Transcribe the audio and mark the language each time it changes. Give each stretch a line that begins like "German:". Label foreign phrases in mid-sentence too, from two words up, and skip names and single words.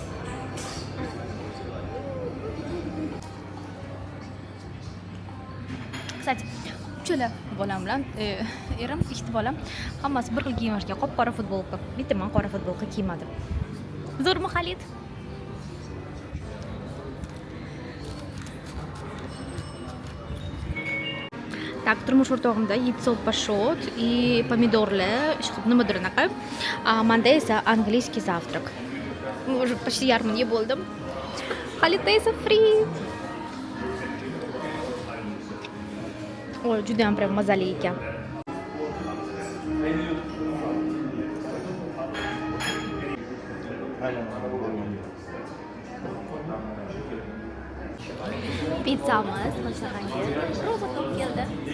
Uzbek: Kстати, uchala bolam bilan erim, ikkita bolam hammasi bir xil kiyimashgan. Qop-qora futbolka. Bitta men qora futbolka kiymadim. Zo'rmi, Xalit? Так, turmush o'rtog'imda
Russian: яйцо пашот и помидорlar,
Uzbek: nimadir anaqa. Menda esa
Russian: английский завтрак. Уже почти
Uzbek: yarmini yeb bo'ldim. Xalitda esa free. Oy, juda ham prям mazali ekan. Pizzamiz masalanki robot olib keldi.